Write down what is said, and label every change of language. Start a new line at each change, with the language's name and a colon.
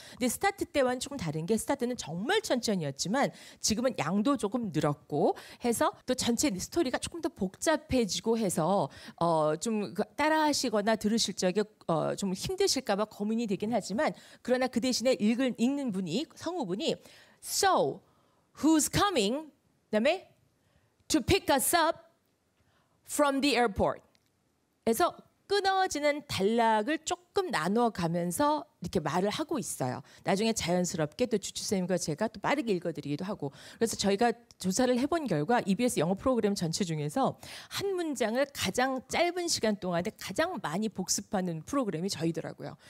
Korean: 근데 스타트 때와는 조금 다른 게 스타트는 정말 천천히였지만 지금은 양도 조금 늘었고 해서 또 전체 스토리가 조금 더 복잡해지고 해서 좀 따라하시거나 들으실 적에 좀 힘드실까 봐 고민이 되긴 하지만 그러나 그 대신에 읽는 분이 성우분이
English: So, who's coming?
Korean: 그다음에
English: to pick us up from the airport.
Korean: 에서 끊어지는 단락을 조금 나누어 가면서 이렇게 말을 하고 있어요. 나중에 자연스럽게 또 주추쌤과 제가 또 빠르게 읽어드리기도 하고. 그래서 저희가 조사를 해본 결과 EBS 영어 프로그램 전체 중에서 한 문장을 가장 짧은 시간 동안에 가장 많이 복습하는 프로그램이 저희더라고요.